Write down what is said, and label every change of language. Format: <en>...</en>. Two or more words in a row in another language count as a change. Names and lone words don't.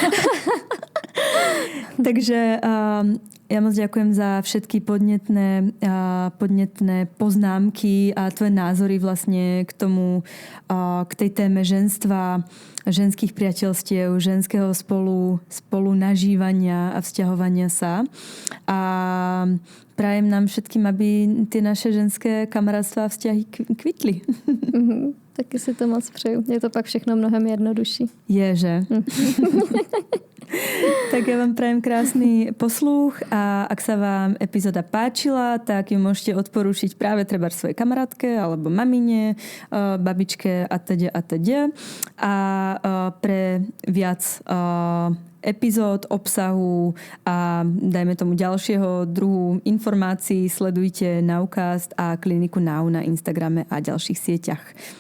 <sk>Takže ja moc ďakujem za všetky podnetné poznámky a tvoje názory vlastne k tej téme ženstva, ženských priateľstiev, ženského spolu nažívania a vzťahovania sa. A prajem nám všetkým, aby tie naše ženské kamarátstva a vzťahy kvitli.</sk> <cs>Taky si to moc přeju. Je to pak všechno mnohem jednodušší. Je, že?</cs> <sk>Tak ja vám prajem krásny posluch a ak sa vám epizóda páčila, tak ju môžete odporúčiť práve treba svojej kamarátke alebo mamine, babičke atď. A pre viac epizód, obsahu a dajme tomu ďalšieho druhu informácií sledujte Naukast a kliniku Nau na Instagrame a ďalších sieťach.</sk>